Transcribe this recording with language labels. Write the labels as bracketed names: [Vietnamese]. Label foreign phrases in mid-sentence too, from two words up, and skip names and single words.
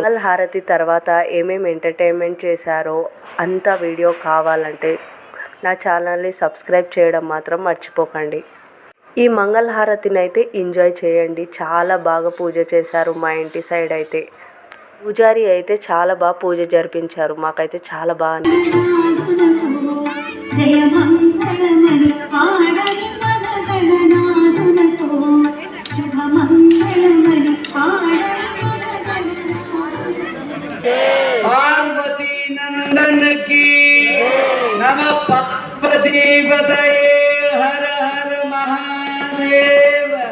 [Telugu] హారతి తర్వాత ఏమేమి ఎంటర్టైన్మెంట్ చేశారో అంత వీడియో కావాలంటే నా ఛానల్ని సబ్స్క్రైబ్ చేయడం మాత్రం మర్చిపోకండి. ఈ మంగళహారతిని అయితే ఎంజాయ్ చేయండి. చాలా బాగా పూజ చేశారు. మా ఇంటి సైడ్ అయితే పూజారి అయితే చాలా బాగా పూజ జరిపించారు. మాకైతే చాలా బాగా అనిపించింది. [Hindi] पार्वती नंदन की नमः पार्वती पतये हर हर महादेव